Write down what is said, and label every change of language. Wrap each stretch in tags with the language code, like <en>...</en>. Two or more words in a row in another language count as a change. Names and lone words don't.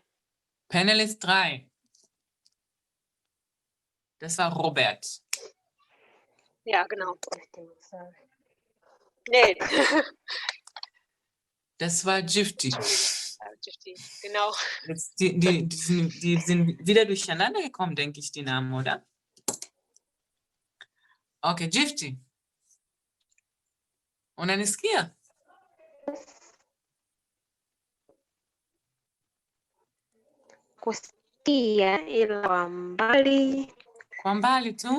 <de>Panelist 3. Das war Robert. Ja, genau. Nee. Das war Gifty. Gifty, genau. Jetzt, die sind wieder durcheinander gekommen, denke ich, die Namen, oder?</de> <sw>Okay, Gifty. Unanisikia? Kusikia ila kwa mbali. Kwa mbali tu?</sw>